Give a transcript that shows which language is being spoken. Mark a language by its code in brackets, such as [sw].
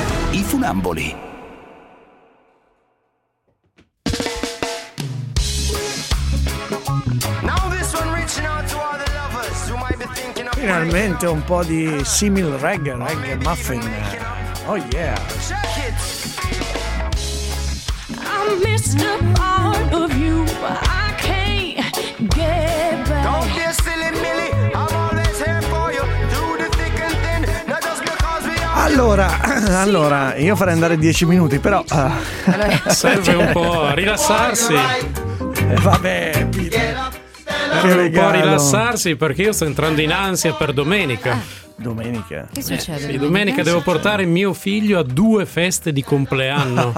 [it] I funamboli. Finalmente un po' di simil reggae muffin. [en] Oh yeah. I missed a part of you, I can't get back. Don't be a silly Millie, I'm always here for you. Do the thick and thin, not just because we are. [it] Allora, io farei andare 10 minuti, però. Serve un po' a rilassarsi. Vabbè, un po' rilassarsi perché io sto entrando in ansia per domenica. Domenica? Che succede? Sì, domenica devo portare mio figlio a due feste di compleanno.